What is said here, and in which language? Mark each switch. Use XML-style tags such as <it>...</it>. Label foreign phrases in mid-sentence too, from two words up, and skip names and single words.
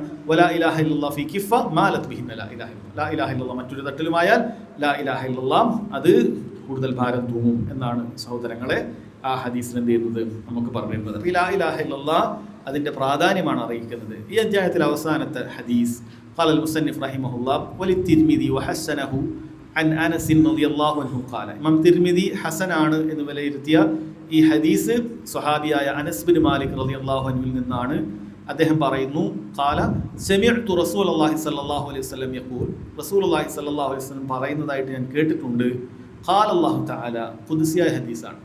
<ar>ولا إله إلا الله في كفة مالت بهن لا إله إلا الله لا إله إلا الله</ar> <ml>മറ്റൊരു തട്ടിലുമായാൽ</ml> <ar>لا إله إلا الله</ar> <ml>അത് കൂടുതൽ ഭാരം തൂങ്ങും എന്നാണ് സഹോദരങ്ങളെ ആ ഹദീസിൽ എന്ത് ചെയ്യുന്നത് നമുക്ക് പറഞ്ഞിരുന്നത്.</ml> <ar>لا إله إلا الله</ar> <ml>അതിന്റെ പ്രാധാന്യമാണ് അറിയിക്കുന്നത്. ഈ അധ്യായത്തിൽ അവസാനത്തെ ഹദീസ്</ml> <ar>قال المصنف رحمه الله وللترمذي وحسنه عن انس رضي الله عنه قال</ar> <ml>ഇമാം തിർമിദി ഹസനാണ് എന്ന് വിലയിരുത്തിയ ഈ ഹദീസ് സ്വഹാബിയായ അനസ് ബിൻ മാലിക് റളിയല്ലാഹു അൻഹുവിൽ നിന്നാണ്. അദ്ദേഹം പറയുന്നു</ml> <ar>قال سمعت رسول الله صلى الله عليه وسلم يقول, رسول الله صلى الله عليه وسلم</ar> <ml>പറയുന്നതായിട്ട് ഞാൻ കേട്ടിട്ടുണ്ട്.</ml> <ar>قال الله تعالى,</ar> <ml>ഖുദ്സിയായ ഹദീസാണ്.</ml>